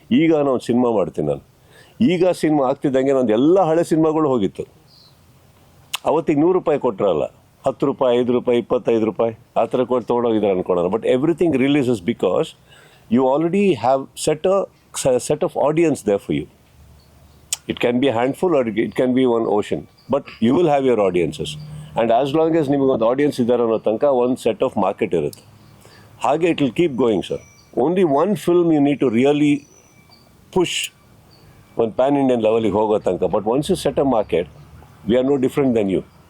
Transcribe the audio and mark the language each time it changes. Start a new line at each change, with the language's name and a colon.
Kannada: ಈಗ ನಾನು ಒಂದು ಸಿನಿಮಾ ಮಾಡ್ತೀನಿ, ನಾನು ಈಗ ಸಿನಿಮಾ ಆಗ್ತಿದ್ದಂಗೆ ನಂದು ಎಲ್ಲ ಹಳೆ ಸಿನಿಮಾಗಳು ಹೋಗಿತ್ತು. ಅವತ್ತಿಗೆ 100 ರೂಪಾಯಿ ಕೊಟ್ಟರಲ್ಲ, 10 ರೂಪಾಯಿ, 5 ರೂಪಾಯಿ, 25 ರೂಪಾಯಿ ಆ ಥರ ಕೊಟ್ಟು ತೊಗೊಂಡೋಗಿದ್ದಾರೆ ಅನ್ಕೊಳ್ಳೋಣ.
English: But everything releases because you already have set of audience there for you. It can be a handful or it can be one ocean, but you will have your audiences. And as long as
Kannada: ನಿಮಗೆ ಒಂದು audience ಇದ್ದಾರೆ ಅನ್ನೋ ತನಕ ಒಂದು set of market ಇರುತ್ತೆ.
English: ಹಾಗೆ it will keep going sir. Only one film you need to really push
Kannada: ಒಂದು PAN Indian ಲೆವೆಲಿಗೆ ಹೋಗೋ ತನಕ.
English: But once you set a market, we are no different than you.